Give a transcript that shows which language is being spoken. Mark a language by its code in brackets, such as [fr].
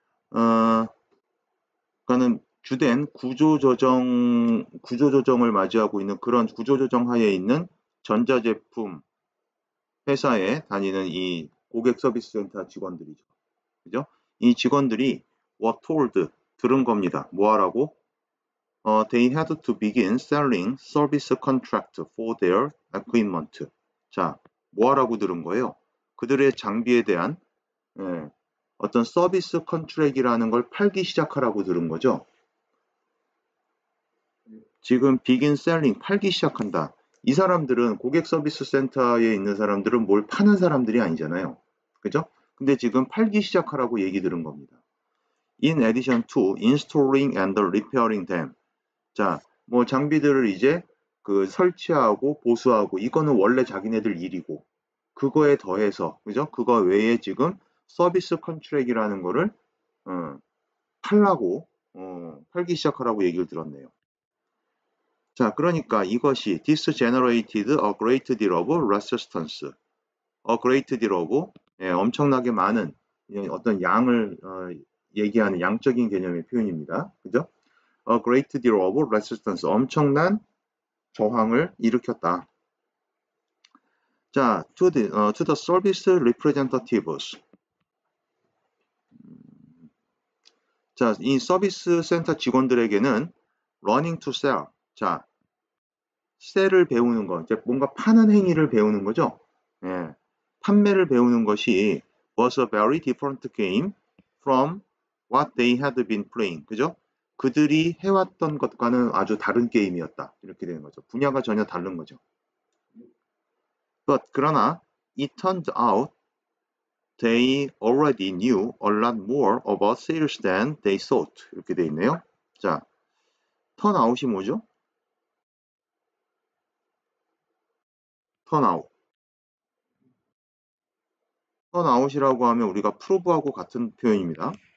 [ko] 그러니까는 주된 구조조정을 맞이하고 있는 그런 구조조정 하에 있는 전자제품 회사에 다니는 이 고객 서비스 센터 직원들이죠. 그죠? 이 직원들이 [en] were told [ko] 들은 겁니다. 뭐 하라고? [en] They had to begin selling service contract for their equipment. [ko] 자, 뭐 하라고 들은 거예요? 그들의 장비에 대한 어떤 서비스 컨트랙이라는 걸 팔기 시작하라고 들은 거죠. 지금 [en] begin selling [ko] 팔기 시작한다. 이 사람들은 고객 서비스 센터에 있는 사람들은 뭘 파는 사람들이 아니잖아요. 그죠? 근데 지금 팔기 시작하라고 얘기 들은 겁니다. [en] In addition to installing and repairing them. [ko] 자, 뭐 장비들을 이제 그 설치하고 보수하고 이거는 원래 자기네들 일이고 그거에 더해서 그죠? 그거 외에 지금 서비스 컨트랙이라는 거를 팔라고 팔기 시작하라고 얘기를 들었네요. 자, 그러니까 이것이 [en] this generated a great deal of resistance. a great deal of [ko] 엄청나게 많은 어떤 양을 얘기하는 양적인 개념의 표현입니다. 그죠? [en] a great deal of resistance. [ko] 엄청난 저항을 일으켰다. [en] 자, to the service representatives. [ko] 자, 이 서비스 센터 직원들에게는 [en] running to sell. [ko] 자, 셀을 배우는 거, 이제 뭔가 파는 행위를 배우는 거죠. 예, 판매를 배우는 것이 [en] was a very different game from what they had been playing. [ko] 그죠? 그들이 해왔던 것과는 아주 다른 게임이었다. 이렇게 되는 거죠. 분야가 전혀 다른 거죠. [en] But [ko] 그러나 [en] it turned out they already knew a lot more about sales than they thought. [ko] 이렇게 돼 있네요. 자, [en] turn out [ko] 이 뭐죠? [en] turn out. turn out [ko] 이라고 하면 우리가 prove하고 같은 표현입니다.